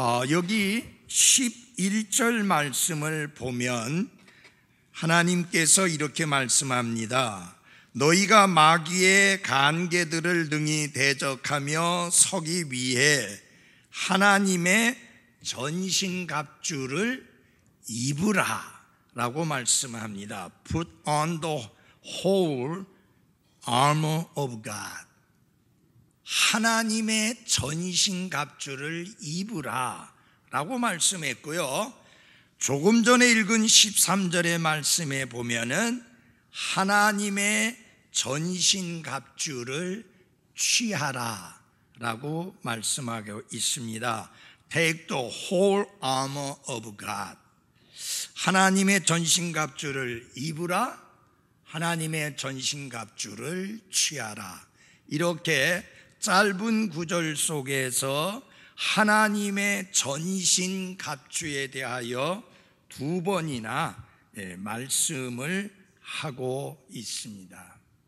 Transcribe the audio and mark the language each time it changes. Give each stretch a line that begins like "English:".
Korean: 여기 11절 말씀을 보면 하나님께서 이렇게 말씀합니다. 너희가 마귀의 간계들을 능히 대적하며 서기 위해 하나님의 전신갑주를 입으라 라고 말씀합니다.
English: Put on the whole armor of God.
Korean: 하나님의 전신갑주를 입으라 라고 말씀했고요. 조금 전에 읽은 13절의 말씀에 보면은 하나님의 전신갑주를 취하라 라고 말씀하고 있습니다.
English: Take the whole armor of God.
Korean: 하나님의 전신갑주를 입으라, 하나님의 전신갑주를 취하라. 이렇게 짧은 구절 속에서 하나님의 전신갑주에 대하여 두 번이나 말씀을 하고 있습니다.